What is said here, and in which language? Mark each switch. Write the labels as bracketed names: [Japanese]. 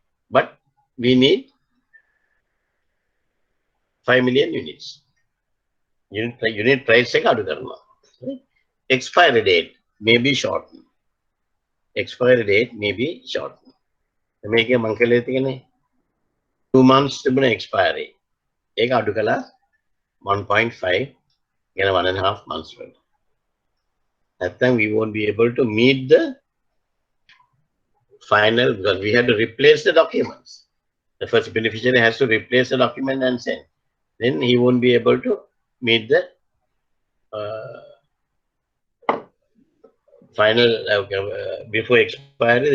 [English] But we need 5 million units. Unit price [Sinhala] එක අඩු කරනවා. [English] Expiry date may be shortened. Expiry date may be shortened. [Sinhala] මේකේ මං කළේ තියෙන්නේ [English] 2 months තිබුණ expiry. [Sinhala] ඒක අඩු කළා 1.5 කියන 1.5 months වලට. [English] That time we won't be able to meet the final, because we had to replace the documents. The first beneficiary has to replace the document and send. Then he won't be able to meet the final before expiry.